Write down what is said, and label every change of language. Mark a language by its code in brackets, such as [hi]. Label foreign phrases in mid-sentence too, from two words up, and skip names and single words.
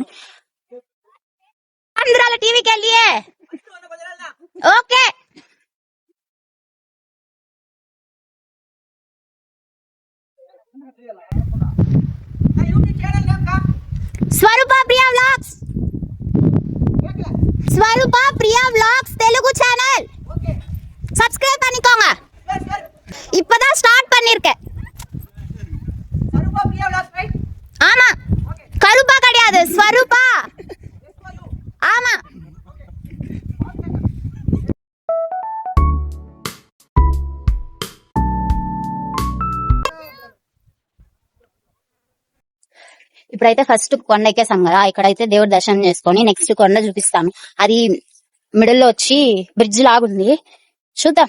[te] ఆంధ్రాల టీవీకి వెళ్ళియే ఓకే. [ta] స్వరూప ప్రియా వ్లాగ్స్, స్వరూప ప్రియా వ్లాగ్ஸ் தெலுங்கு [en] channel subscribe [ta] பண்ணிக்கோங்க. இப்பதான் ஸ்டார்ட் பண்ணிருக்கேன். ஆமா, கருப்பா கிடையாது, ஸ்வரூபா. ஆமா. [te] ఇప్పుడైతే ఫస్ట్ కొండ ఎక్కేసాం కదా, ఇక్కడైతే దేవుడి దర్శనం చేసుకొని నెక్స్ట్ కొండ చూపిస్తాను. అది మిడిల్ లో వచ్చి బ్రిడ్జ్ లాగుంది, చూద్దాం.